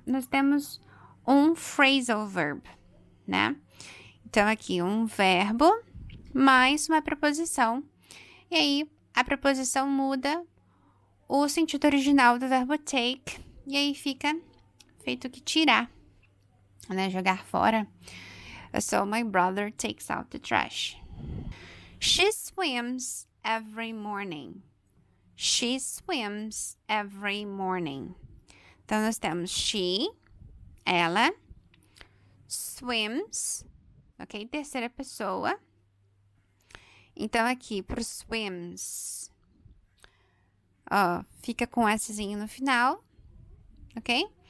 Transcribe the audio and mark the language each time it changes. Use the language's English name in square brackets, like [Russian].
[Portuguese] Nós temos um phrasal verb, né? Então, aqui, um verbo mais uma preposição. E aí, a preposição muda o sentido original do verbo take. E aí, fica feito que tirar, né? Jogar fora. [English] So, my brother takes out the trash. She swims every morning. She swims every morning. [Portuguese] Então, nós temos she, ela, swims, ok? Terceira pessoa. Então, aqui, pro swims, ó, fica com Szinho no final, ok?